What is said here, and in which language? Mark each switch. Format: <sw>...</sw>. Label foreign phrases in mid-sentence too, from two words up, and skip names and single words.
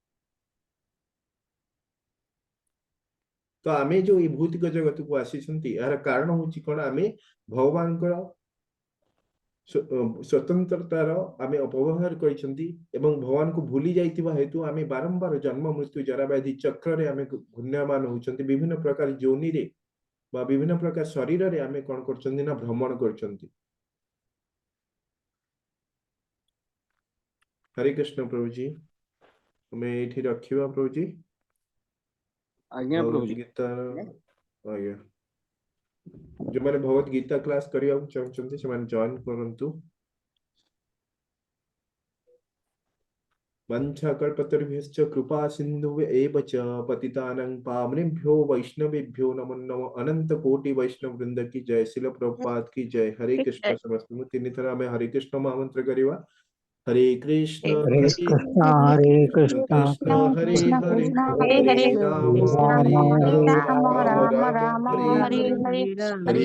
<or>ତ ଆମେ ଯୋଉ ଏଇ ଭୌତିକ ଜଗତକୁ ଆସିଛନ୍ତି ଏହାର କାରଣ ହଉଛି କଣ, ଆମେ ଭଗବାନଙ୍କର ସ୍ୱତନ୍ତ୍ରତାର ଆମେ ଅପବ୍ୟବହାର କରିଛନ୍ତି ଏବଂ ଭଗବାନଙ୍କୁ ଭୁଲି ଯାଇଥିବା ହେତୁ ଆମେ ବାରମ୍ବାର ଜନ୍ମ ମୃତ୍ୟୁ ଜରା ବ୍ୟାଧି ଚକ୍ରରେ ଆମେ ଘୂର୍ଣ୍ୟମାନ ହଉଛନ୍ତି, ବିଭିନ୍ନ ପ୍ରକାର ଯୋନିରେ ବା ବିଭିନ୍ନ ପ୍ରକାର ଶରୀରରେ ଆମେ କଣ କରୁଛନ୍ତି ନା ଭ୍ରମଣ କରୁଛନ୍ତି।</or> <hi>हरे कृष्ण प्रभु जी, हमें</hi> <or>ଏଇଠି ରଖିବା</or> <hi>प्रभु जी।</hi> <or>ଆଜ୍ଞା भगवत ପ୍ରଭୁଜୀ। गीता ଆଜ୍ଞା ଯୋଉମାନେ ଭଗବତ ଗୀତା କ୍ଲାସ କରିବାକୁ ଚାହୁଁଛନ୍ତି ସେମାନେ ଜଏନ କରନ୍ତୁ।</or> <sa>वंशाकल्पतरुभ्यश्च कृपा सिन्धुभ्येव च पतितानां पावनेभ्यो वैष्णवेभ्यो नमो नमः।</sa> <hi>अनंत कोटि वैष्णव वृंद की जय, शिल प्रभुपाद की जय। हरे कृष्ण समस्त तीन तरह में हरे कृष्ण महामंत्र करिवा।</hi> <sa>हरे कृष्ण हरे हरे कृष्ण हरे कृष्ण कृष्ण हरे कृष्ण हरे कृष्ण हरे हरे हरे राम राम हरे हरे राम राम राम राम राम राम हरे हरे हरे। हरे हरे</sa>